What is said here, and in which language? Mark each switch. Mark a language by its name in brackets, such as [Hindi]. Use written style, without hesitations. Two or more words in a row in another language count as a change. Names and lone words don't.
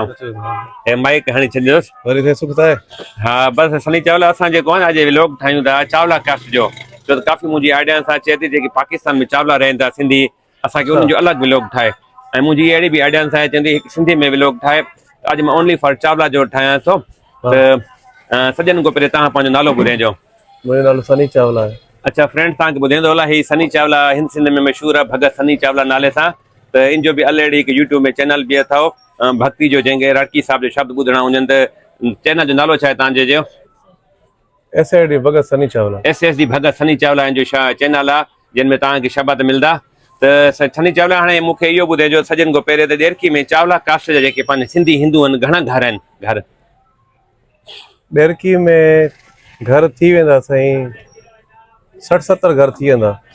[Sindhi] हे माइक हणी छॾियोसि। वरी थिए सुख आहे। हा बसि सनी चावला असां जेको आहे न अॼु व्लॉग ठाहियूं था चावला कास्ट जो। छो त काफ़ी मुंहिंजी आइडिया सां अचे थी जेकी पाकिस्तान में चावला रहनि था सिंधी, असांखे उन्हनि जो अलॻि व्लॉग ठाहे। ऐं मुंहिंजी अहिड़ी बि आइडिया सां चवंदी हिकु सिंधी में व्लॉग ठाहे। अॼु मां [English] only for [Sindhi] चावला जो ठाहियां थो। त सॼनि खां पहिरियों तव्हां पंहिंजो नालो ॿुधाइजो। मुंहिंजो नालो सनी चावला आहे। अच्छा फ्रेंड्स तव्हांखे ॿुधाईंदो हला ही सनी चावला हिंद सिंध में मशहूरु आहे भगत सनी चावला नाले सां। त इन जो बि ऑलरेडी हिकु यूट्यूब में चैनल बि अथव भक्ति जो, जंहिंखे राटकी साहिब जो शब्द ॿुधणा हुजनि त चैनल जो नालो छा आहे तव्हांजे जो? SSD भगत सनी चावला। SSD भगत सनी चावला जो चैनल आहे जिन में तव्हांखे शब्द मिलंदा। त सनी चावला हाणे मूंखे इहो ॿुधाइजो सॼनि खां पहिरियों त ॾेरकी में चावला कास्ट जा जेके पंहिंजे सिंधी हिंदू आहिनि घणा घर आहिनि? घर ॾेरकी में घर थी वेंदा साईं 60-70 घर थी वेंदा।